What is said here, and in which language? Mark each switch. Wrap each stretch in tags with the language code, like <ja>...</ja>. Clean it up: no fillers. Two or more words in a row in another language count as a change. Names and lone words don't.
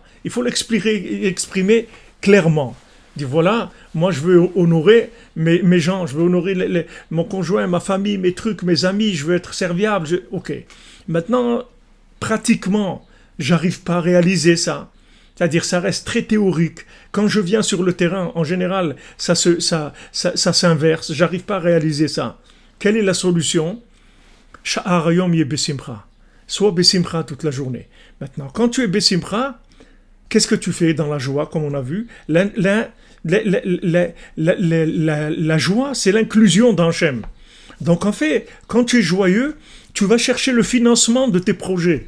<fr>Il faut l'exprimer clairement. Dire voilà, moi je veux honorer mes gens, je veux honorer mon conjoint, ma famille, mes trucs, mes amis, je veux être serviable. Ok. Maintenant, pratiquement, j'arrive pas à réaliser ça. C'est-à-dire, ça reste très théorique. Quand je viens sur le terrain, en général, ça s'inverse. J'arrive pas à réaliser ça. Quelle est la solution?</fr> <he>שאר יום יה בשמחה.</he> <fr>Sois besimcha toute la journée. Maintenant, quand tu es besimcha, qu'est-ce que tu fais dans la joie, comme on a vu? La joie, c'est l'inclusion dans Hachem. Donc en fait, quand tu es joyeux, tu vas chercher le financement de tes projets.</fr>